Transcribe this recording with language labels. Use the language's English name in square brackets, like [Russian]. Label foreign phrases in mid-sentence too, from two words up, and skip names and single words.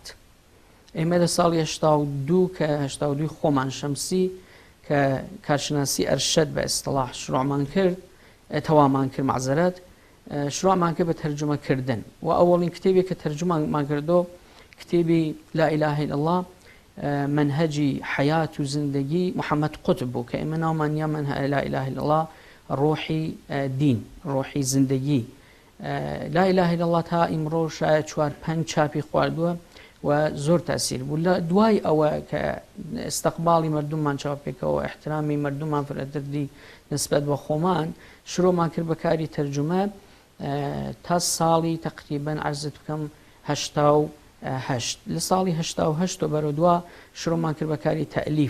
[Central Kurdish] ئێمە لە ساڵی 82 کە 82 خۆمان شەمسی کە کارشناسی ئەرشەد بە ئیستیلاح شروعمان کرد تەوامان کرد معزەرەت شروعمان کرد بە تەرجمەکردن و ئەوەڵین کتێبێک کە تەرجمەمان کردو کتێبی لا إله إلا الله منهجی حیات و زندگی محەممەد قوتب بوو کە ئێمە ناومانیا منهج لا إله إلا الله ڕۆحی دین، ڕۆحی زندگی. لا إله إلا الله تا ئیمڕۆ شاید 4-5 چاپی خواردووە و زۆر تەسیر بوو. لە دوای ئەوە کە ئستەقباڵی مردممان چاوپێکەوە احترامی مردممان فرەتردی نسبەت بە خۆمان شروعمان کرد بە کاری تەرجمە تا ساڵی تقریبەن عەرزت بکەم 88 لە ساڵی 88 بەرەو دوا شروعمان کرد بە کاری تەئلیف.